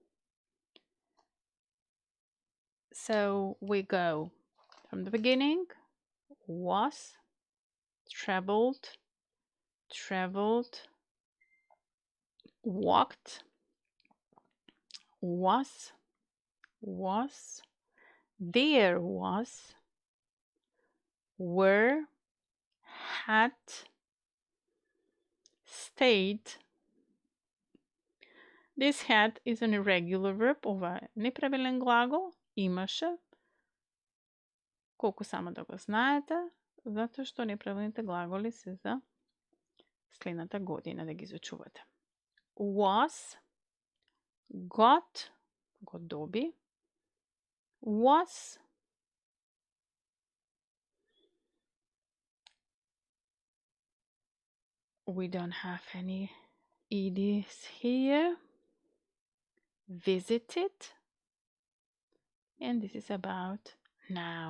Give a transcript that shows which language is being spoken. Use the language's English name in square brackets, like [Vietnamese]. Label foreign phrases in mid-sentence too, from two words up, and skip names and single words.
[English] So we go from the beginning: was, traveled, walked, was, there was, were, had, stayed. This had is an irregular verb, [Macedonian] ова е неправилен глагол, имаше. Колку само да го знаете, затоа што неправилните глаголи се за следната година да ги изучувате. [English] Was, got, [Macedonian] го доби. [English] Was, we don't have any EDs here. Visited, and this is about now.